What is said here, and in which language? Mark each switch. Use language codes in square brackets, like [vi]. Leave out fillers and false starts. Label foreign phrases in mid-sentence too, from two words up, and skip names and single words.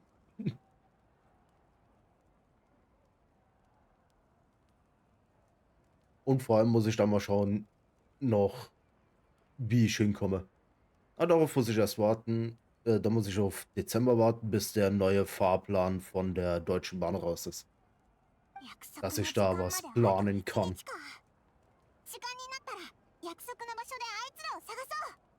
[de] Und vor allem muss ich dann mal schauen, noch, wie ich hinkomme. Aber darauf muss ich erst warten. Da muss ich auf Dezember warten, bis der neue Fahrplan von der Deutschen Bahn raus ist. [ja] 約 [de] Dass [ja] 束の [de] ich [ja] 時 [de] da [ja] 間ま [de] was [ja] であと [de] planen [ja] 1 [de] kann. [ja] 日か。時間になったら約束の場所であいつらを探そう。